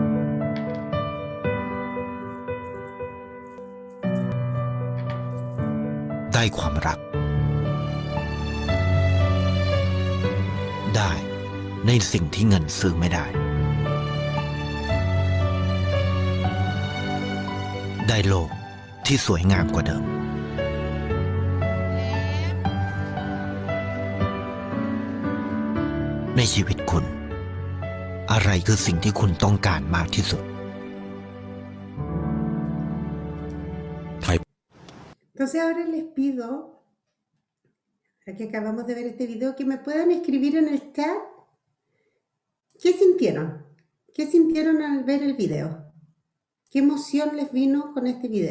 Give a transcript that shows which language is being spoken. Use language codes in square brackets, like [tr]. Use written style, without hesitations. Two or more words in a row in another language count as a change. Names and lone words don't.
[th] ได้ความรัก ได้ในสิ่งที่เงินซื้อไม่ได้ ได้โลกที่สวยงามกว่าเดิม ในชีวิตคุณ อะไรคือสิ่งที่คุณต้องการมากที่สุด [es] Entonces ahora les pido, ya que acabamos de ver este video, que me puedan escribir en el chat qué sintieron. ¿Qué sintieron al ver el video? ¿Qué emoción les vino con este video?